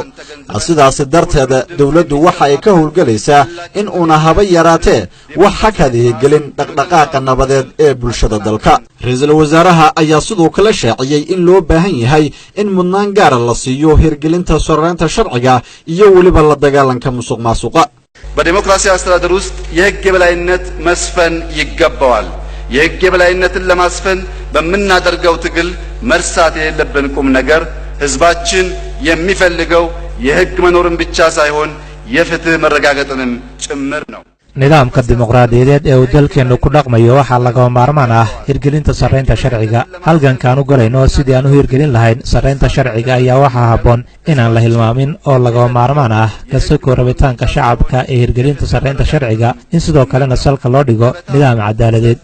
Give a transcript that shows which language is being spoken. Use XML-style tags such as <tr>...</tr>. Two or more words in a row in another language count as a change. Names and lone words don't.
<so>sidaas darteed dawladdu waxa ay ka howlgelaysaa in uuna haba yaraatee wax hakadihi gelin dhaqdhaqaaqa nabadeed ee bulshada dalka. ra'iisul wasaaraha ayaa sidoo kale shaaciyay in loo baahan yahay in mudnaan gaara la siiyo hirgelinta sharciyeynta sharciga iyo waliba la dagaalanka musuqmaasuqa.</so> <am>በዲሞክራሲያዊ አስተዳደር ውስጥ የሕግ የበላይነት መስፈን ይገባዋል። የሕግ የበላይነትን ለማስፈን በምናደርገው ትግል መርሳት የሌለብን ቁም ነገር ህዝባችን የሚፈልገው የሕግ መኖርን ብቻ ሳይሆን የፍትህ መረጋገጥንም ጭምር ነው።</am> <so>nidaamka dimuqraadiyadeed ee uu dalkeennu ku dhaqmayo waxaa lagama maarmaan ah hirgelinta sarreynta sharciga. halgankaan u galayno sidii aan u hirgelin lahayn sarreynta sharciga ayaa waxaa habboon inaan la hilmaamin oo lagama maarmaan ah kasakoo rabitaanka shacabka ee hirgelinta sarreynta sharciga in sidoo kalena salka loo dhigo nidaam cadaaladeed.</so>